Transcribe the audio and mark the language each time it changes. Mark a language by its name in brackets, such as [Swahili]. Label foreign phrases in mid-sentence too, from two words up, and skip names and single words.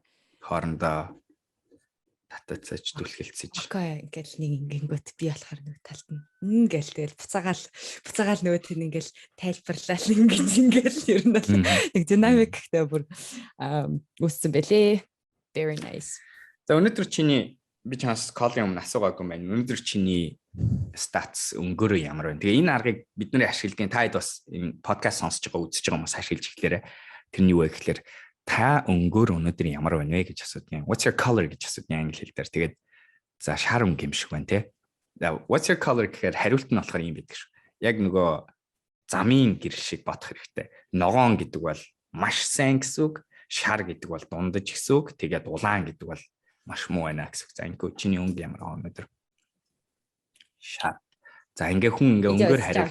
[Mongolian] Хоорондоо татацаж түлхэлцэж. Окей, ингээл нэг ингэнгөт би болохоор нэг талд нь ингээл тэгэл буцаагаал нөгөөт нь ингээл тайлбарлал ингээл ер нь нэг динамик гэдэг бүр үүссэн байлээ. [English] Very nice. [Mongolian] За өнөөдөр би чамаас колын өмнө асуугаагүй юм байна. Өнөөдөр чиний статус өнгөөрөө ямар байна? Тэгээ энэ аргыг бид нэр ашигладаг. Та хэд бас энэ подкаст сонсож байгаа, үзэж байгаа хүмүүс ашиглаж эхлээрээ. Тэрний юу вэ гэхээр та өнгөөр өнөөдөр ямар байна вэ гэж асуудаг юм. [English] What's your color [Mongolian] гэж асуудаг англи хэл дээр. Тэгээд за шар өнгө юм шиг байна те. [English] What's your color [Mongolian] гэхээр хариулт нь болохоор юм байдаг шүү. Яг нөгөө замын гэр шиг бодох хэрэгтэй. Ногоон гэдэг бол маш сайн гэсэн үг, шар гэдэг бол дундаж гэсэн үг, тэгээд улаан гэдэг бол маш муу байна гэсэн үг. За ингээ чиний өнгө ямар аа өнөөдөр? Шар. За ингээ хүн өнгөөр хариулах